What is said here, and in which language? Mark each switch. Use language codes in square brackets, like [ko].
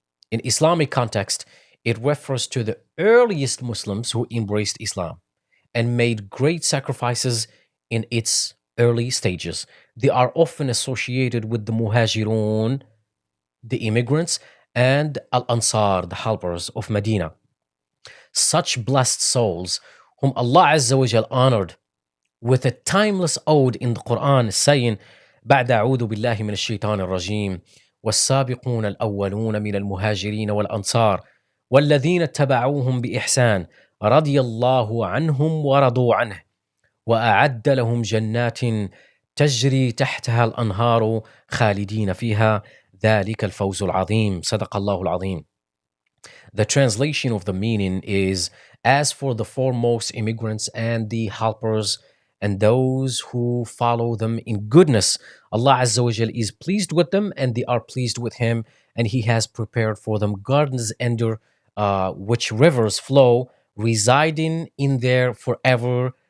[en] In Islamic context, it refers to the earliest Muslims who embraced Islam and made great sacrifices in its early stages. They are often associated with the Muhajirun, the immigrants, and Al Ansar, the helpers of Medina. Such blessed souls whom Allah Azza wa Jal honored with a timeless ode in the Quran saying, [ar] بعد أعوذ بالله من الشيطان الرجيم والسابقون الأولون من المهاجرين والأنصار والذين اتبعوهم بإحسان رضي الله عنهم ورضوا عنه وأعد لهم جنات تجري تحتها الأنهار خالدين فيها ذلك الفوز العظيم صدق الله العظيم. [en] The translation of the meaning is, as for the foremost immigrants and the helpers and those who follow them in goodness, Allah Azza wa Jal is pleased with them and they are pleased with Him, and He has prepared for them gardens under which rivers flow, residing in there forever.